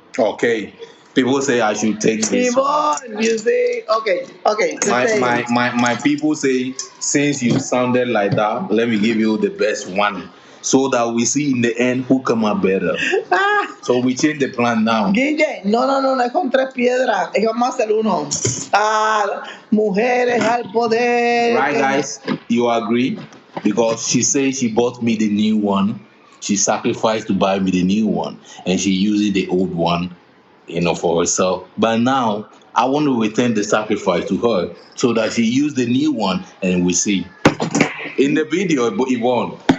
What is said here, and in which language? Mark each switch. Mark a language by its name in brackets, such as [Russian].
[English] Okay. People say I should take this one. Yvonne, you see, okay, My people say, since you sounded like that, let me give you the best one, so that we see in the end who come out better. So we change the plan now. [Spanish] Guille, no es con tres piedras, es vamos a hacer uno. Mujeres al poder. [English] Right, guys? You agree? Because she says she bought me the new one. She sacrificed to buy me the new one, and she using the old one, for herself. But now I want to return the sacrifice to her so that she use the new one, and we see in the video, Yvonne.